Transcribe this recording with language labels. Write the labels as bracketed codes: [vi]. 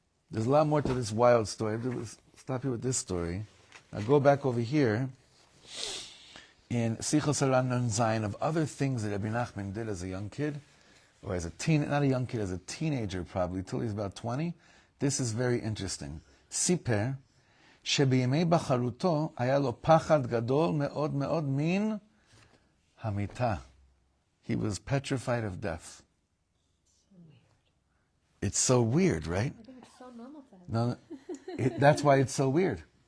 [en] There's a lot more to this wild story. Let's stop here with this story. I'll go back over here in Sichos Haran Nun Zayin of other things that Rebbe Nachman did as a young kid, or as a not a young kid, as a teenager probably, till he's about 20. This is very interesting. [he] Siper, שבימי בחרותו היה לו פחד גדול מאוד מאוד מן המיתה. [en] He was petrified of death. It's so weird, right? I think it's so normal for him. No, that's why it's so weird.